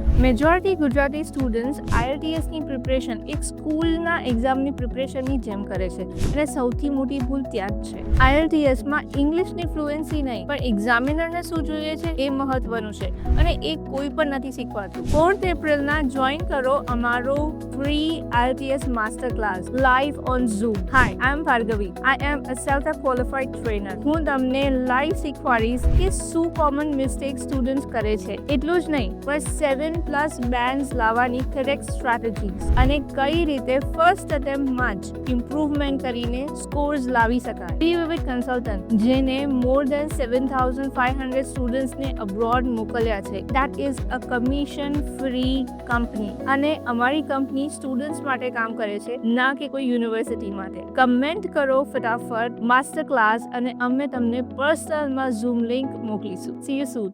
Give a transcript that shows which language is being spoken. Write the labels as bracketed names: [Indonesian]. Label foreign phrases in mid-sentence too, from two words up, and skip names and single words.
[Gujarati] મેજોરિટી ગુજરાતી સ્ટુડન્ટ્સ IELTS ની પ્રિપરેશન એક સ્કૂલના એક્ઝામની પ્રિપરેશનની જેમ કરે છે અને સૌથી મોટી ભૂલ ત્યાં જ છે. IELTS માં ઇંગ્લિશની ફ્લુએન્સી નહીં, પણ એક્ઝામિનરને શું જોઈએ છે એ મહત્વનું છે અને એ કોઈ પણ નથી શીખવાતું. 4th એપ્રિલના જોઈન કરો અમારો ફ્રી IELTS [English] master class live on [Gujarati] Zoom. [English] Hi, I am Bhargavi. I am a self-qualified trainer. [Gujarati] હું તમને લાઈવ શીખવાડીશ કે શું [English] common mistake [Gujarati] સ્ટુડન્ટ્સ કરે છે. એટલું જ નહીં, પણ 7+ બેન્ડ્સ લાવવાની [English] correct strategies [Gujarati] અને કઈ રીતે ફર્સ્ટ અટેમ્પ્ટમાં જ ઇમ્પ્રુવમેન્ટ કરીને સ્કોર્સ લાવી શકાય. વિવિધ કન્સલ્ટન્ટ જેને [English] more than [Gujarati] 7,500 સ્ટુડન્ટ્સને અબ્રોડ મોકલ્યા છે. [English] That is a commission free company. [Gujarati] અને અમારી કંપની સ્ટુડન્ટ્સ માટે કામ કરે છે, ના કે કોઈ યુનિવર્સિટી માટે. કમેન્ટ કરો ફટાફટ [English] master class [Gujarati] અને અમે તમને પર્સનલમાં [English] Zoom link [Gujarati] મોકલીશું. [English] See you soon.